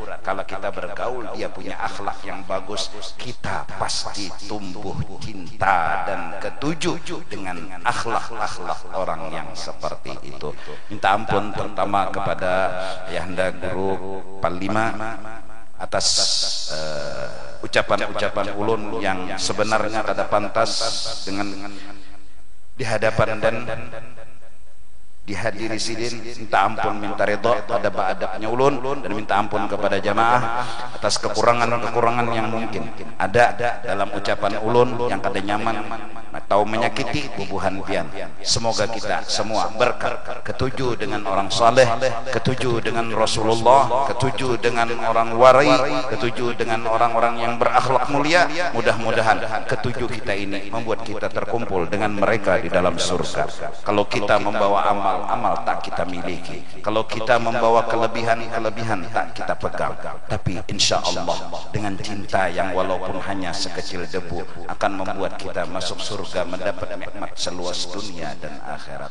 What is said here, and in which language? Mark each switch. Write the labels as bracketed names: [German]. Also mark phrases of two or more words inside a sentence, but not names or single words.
[Indonesian] Kalau kita bergaul dia punya akhlak yang bagus, kita pasti tumbuh cinta dan ketuju dengan akhlak-akhlak orang yang seperti itu. [Banjar] Minta ampun terutama kepada Yahanda Guru Panglima atas ucapan-ucapan ulun yang sebenarnya kada pantas dengan di hadapan dan dihadiri sidin. Minta ampun, minta ridha pada adabnya ulun, dan minta ampun kepada jamaah atas kekurangan-kekurangan yang mungkin ada dalam ucapan ulun yang kada nyaman atau menyakiti bubuhan pian. [Indonesian] Semoga kita semua berkah, ketujuh dengan orang saleh, ketujuh dengan Rasulullah, ketujuh dengan orang wari, ketujuh dengan orang-orang yang berakhlak mulia. Mudah-mudahan ketujuh kita ini membuat kita terkumpul dengan mereka di dalam surga. Kalau kita membawa amal tak kita miliki, kalau kita membawa kelebihan tak kita pegang, tapi insya Allah dengan cinta yang walaupun hanya sekecil debu akan membuat kita masuk surga, mendapat nikmat seluas dunia dan akhirat.